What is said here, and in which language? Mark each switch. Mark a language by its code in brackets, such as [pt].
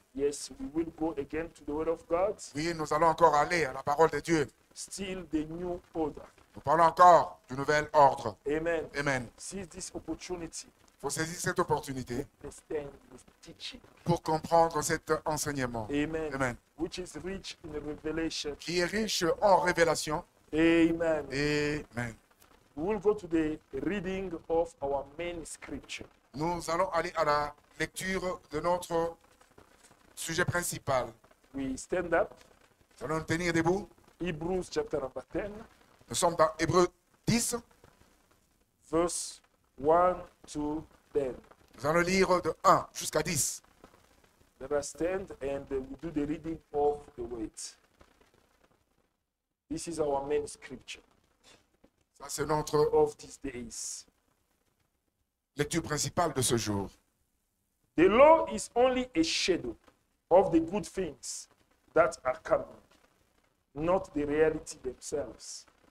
[en] Yes, we will go again to the Word of God. [fr] Oui, nous allons encore aller à la parole de Dieu. [en] Still the new order. [fr] Nous parlons encore du nouvel ordre. [en] Amen. [fr] Amen. [en] Seize this opportunity [fr] Il faut saisir cette opportunité [en] to understand this teaching. [fr] pour comprendre cet enseignement. [en] Amen. [fr] Amen. [en] Which is rich in revelation. [fr] Qui est riche en révélation. [en] Amen. [fr] Amen. [en] We will go to the reading of our main scripture. [fr] Nous allons aller à la lecture de notre sujet principal. [en] We stand up. [fr] Nous allons nous tenir debout. [en] Hebrews chapter number 10, [fr] Nous sommes dans Hébreux 10. [en] verse 1 to 10. [fr] Nous allons lire de 1 jusqu'à 10. [en] Let us stand and we do the reading of the word. This is our main scripture [fr] Ça, c'est notre [en] of these days. [fr] lecture principale de ce jour. [en] The law is only a shadow of the good things that are coming, not the reality themselves.